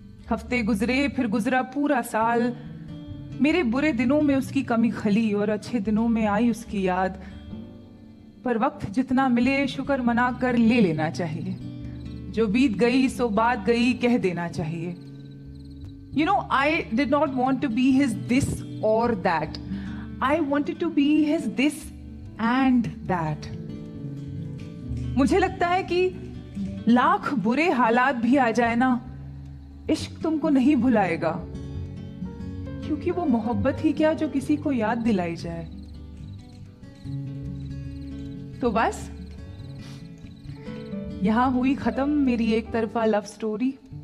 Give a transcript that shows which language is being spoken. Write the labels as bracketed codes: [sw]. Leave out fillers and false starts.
[hi] हफ्ते गुजरे फिर गुजरा पूरा साल, मेरे बुरे दिनों में उसकी कमी खली और अच्छे दिनों में आई उसकी याद। पर वक्त जितना मिले शुक्र मना कर ले लेना चाहिए, जो बीत गई सो बात गई कह देना चाहिए। [en] You know, I did not want to be his this or that. I wanted to be his this and that. [hi] मुझे लगता है कि लाख बुरे हालात भी आ जाए ना, इश्क तुमको नहीं भुलाएगा, क्योंकि वो मोहब्बत ही क्या जो किसी को याद दिलाई जाए। तो बस यहां हुई खत्म मेरी एक तरफा लव स्टोरी।